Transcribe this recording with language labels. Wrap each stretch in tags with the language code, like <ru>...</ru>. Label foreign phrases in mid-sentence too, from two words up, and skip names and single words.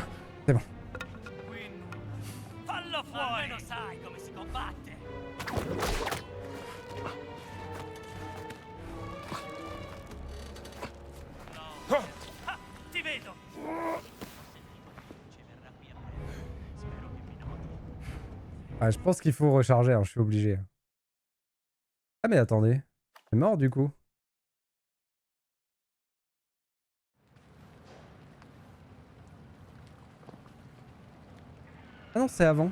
<fr>C'est bon.</fr> <it>Fallo fuori! Almeno sai come si combatte! No. Ah, ti vedo!</it> <fr>Ah, je pense qu'il faut recharger, hein, je suis obligé. Ah mais attendez. C'est mort du coup. Ah non, c'est avant.</fr>